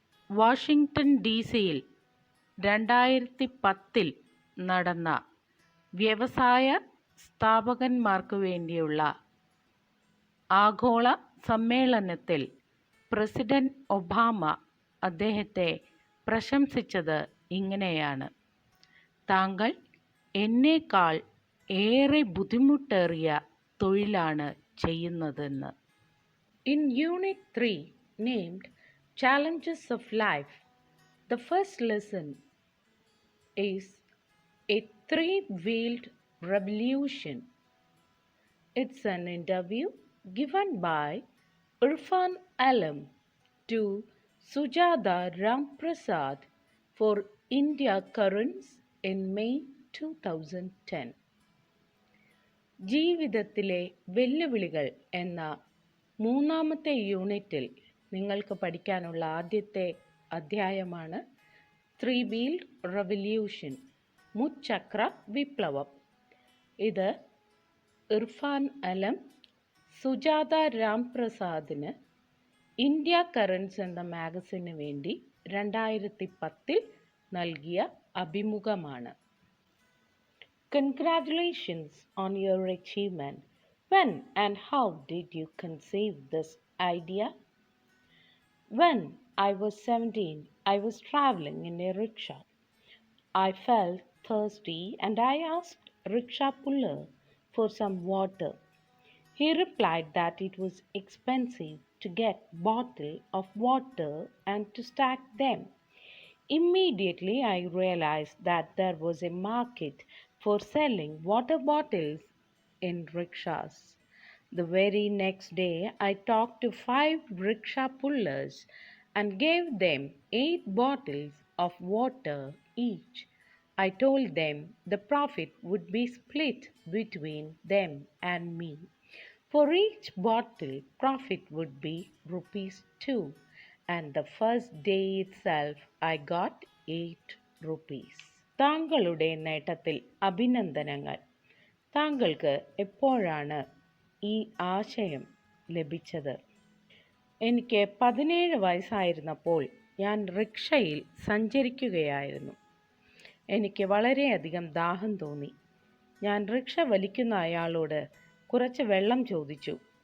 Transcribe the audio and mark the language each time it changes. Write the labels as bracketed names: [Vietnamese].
[Malayalam] Washington DC-യിൽ 2010 നടന്ന വ്യവസായ സ്ഥാപകന്മാർക്ക് വേണ്ടിയുള്ള ആഗോള സമ്മേളനത്തിൽ പ്രസിഡന്റ് ഒബാമ അദ്ദേഹത്തെ പ്രശംസിച്ചത് ഇങ്ങനെയാണ്: താങ്കൾ എന്നേക്കാൾ ഏറെ ബുദ്ധിമുട്ടേറിയ തൊഴിലാണ് ചെയ്യുന്നതെന്ന്. [English] In Unit 3, named Challenges of Life, the first lesson is a three-wheeled revolution. It's an interview given by Irfan Alam to Sujata Ramprasad for India Currents in May 2010. [Malayalam] ജീവിതത്തിലെ വെല്ലുവിളികൾ എന്ന മൂന്നാമത്തെ യൂണിറ്റിൽ നിങ്ങൾക്ക് പഠിക്കാനുള്ള ആദ്യത്തെ അധ്യായമാണ് ത്രീ വീൽഡ് റെവല്യൂഷൻ, മുച്ചക്ര വിപ്ലവം. ഇത് ഇർഫാൻ അലം സുജാത രാംപ്രസാദിന് ഇന്ത്യ കറൻസ് എന്ന മാഗസിന് വേണ്ടി 2010 നൽകിയ അഭിമുഖമാണ്. [English] Congratulations on your achievement. When and how did you conceive this idea? When I was 17, I was traveling in a rickshaw. I felt thirsty and I asked rickshaw puller for some water. He replied that it was expensive to get bottle of water and to stack them. Immediately I realized that there was a market for selling water bottles in rickshaws. The very next day, I talked to 5 rickshaw pullers and gave them 8 bottles of water each. I told them the profit would be split between them and me. For each bottle, profit would be ₹2, and the first day itself, I got 8 rupees. [Malayalam] താങ്കളുടെ നേട്ടത്തിൽ അഭിനന്ദനങ്ങൾ. താങ്കൾക്ക് എപ്പോഴാണ് ഈ ആശയം ലഭിച്ചത്? എനിക്ക് 17 വയസ്സായിരുന്നപ്പോൾ ഞാൻ റിക്ഷയിൽ സഞ്ചരിക്കുകയായിരുന്നു. എനിക്ക് വളരെയധികം ദാഹം തോന്നി. ഞാൻ റിക്ഷ വലിക്കുന്ന അയാളോട് കുറച്ച് വെള്ളം ചോദിച്ചു.